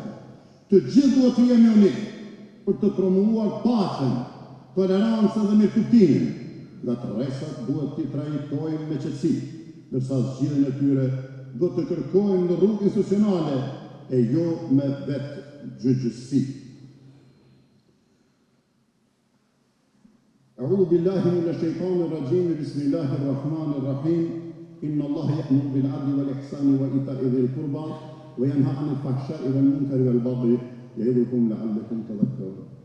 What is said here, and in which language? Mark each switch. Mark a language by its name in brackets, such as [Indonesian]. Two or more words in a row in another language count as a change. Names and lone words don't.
[Albanian] Të gjithë duhet të jemi unik për të promovuar paqen, tolerancën dhe mirëkuptimin. Nga të rreshat duhet t'i trajtojmë me qetësi, ndërsa zgjidhjen e tyre duhet të kërkojmë në rrugë institucionale e jo me vetë gjyqësi. [Arabic] أعوذ بالله من الشيطان الرجيم. بسم الله الرحمن الرحيم. إن الله يأمر بالعدل والإحسان وإيتاء ذي القربى وينهى عن الفحشاء والمنكر والبغي يعظكم لعلكم تذكرون.